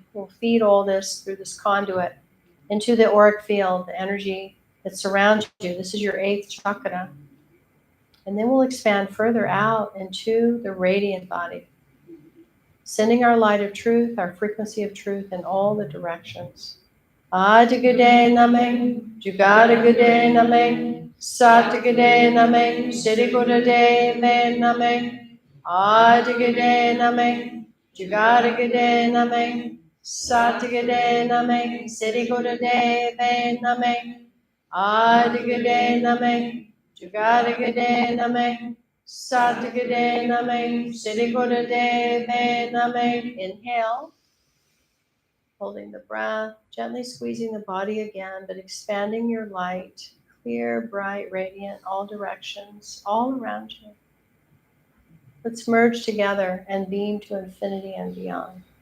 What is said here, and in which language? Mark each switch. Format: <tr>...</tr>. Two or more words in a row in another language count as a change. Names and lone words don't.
<en>We'll feed all this through this conduit into the auric field, the energy that surrounds you. This is your 8th chakra. And then we'll expand further out into the radiant body, sending our light of truth, our frequency of truth in all the directions.</en> <pa>ਆਦਿ ਗੁਰੇ ਨਮਹ, ਜੁਗਾਦਿ ਗੁਰੇ ਨਮਹ, ਸਤਿ ਗੁਰੇ ਨਮਹ, ਸਿਰੀ ਗੁਰਦੇਵੇ ਨਮਹ, ਆਦਿ ਗੁਰੇ ਨਮਹ, ਜੁਗਾਦਿ ਗੁਰੇ ਨਮਹ, ਸਤਿ ਗੁਰੇ ਨਮਹ, ਸਿਰੀ ਗੁਰਦੇਵੇ ਨਮਹ, ਆਦਿ ਗੁਰੇ ਨਮਹ, ਜੁਗਾਦਿ ਗੁਰੇ ਨਮਹ, ਸਤਿ ਗੁਰੇ ਨਮਹ, ਸਿਰੀ ਗੁਰਦੇਵੇ ਨਮਹ.</pa> <en>Inhale. Holding the breath, gently squeezing the body again, but expanding your light, clear, bright, radiant, all directions, all around you. Let's merge together and beam to infinity and beyond.</en>